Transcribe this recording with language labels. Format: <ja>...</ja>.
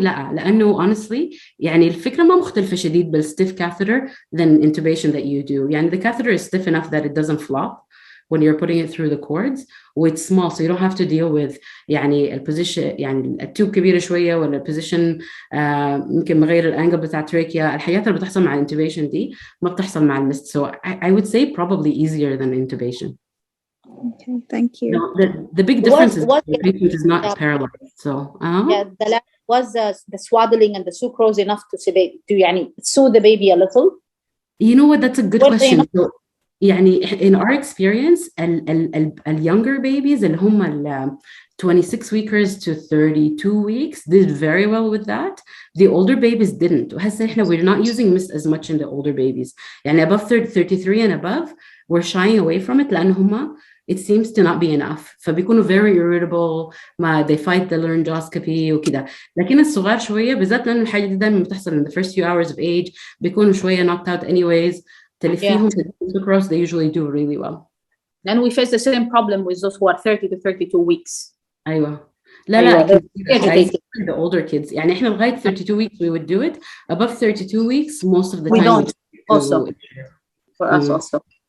<ar>لا لأنه</ar> <en>honestly</en> <ar>الفكرة ما مختلفة شديد</ar> <en>بالstiff catheter than intubation that you do. The catheter is stiff enough that it doesn't flop when you're putting it through the cords. It's small, so you don't have to deal with</en> <ar>البوزيشن التوب كبيرة شوية ولا position ممكن مغير الانجل بتاع التراكيا. الحاجات اللي بتحصل مع الانتوبيشن دي ما بتحصل مع المست.</ar> <en>So I would say probably easier than intubation. Okay, thank you. No, the big difference is the patient is not paralyzed. So was the swaddling and the sucrose enough to soothe the baby a little? You know what? That's a good question. So, in our experience, younger babies اللي هم 26 weekers to 32 weeks did very well with that. The older babies didn't. We're not using mist as much in the older babies. Above 33 and above, we're shying away from it</en> <ar>لأن هم</ar> <en>it seems to not be enough.</en> <ar>فبيكونوا</ar> <en>very irritable, ما they fight the laryngoscopy وكده.</en> <ar>لكن الصغار شوية بالذات لأن الحاجة دي دايما بتحصل</ar> <en>in the first few hours of age</en> <ar>بيكونوا شوية</ar> <en>knocked out anyways.</en> <ar>تلفيهم</ar> <en>sucrose, they usually do really well. Then we face the same problem with those who are 30 to 32 weeks.</en> <ar>أيوة.</ar> <en>لا I see the older kids.</en> <ar>يعني إحنا لغاية</ar> <en>32 weeks we would do it. Above 32 weeks most of the we time don't also for us also.</en>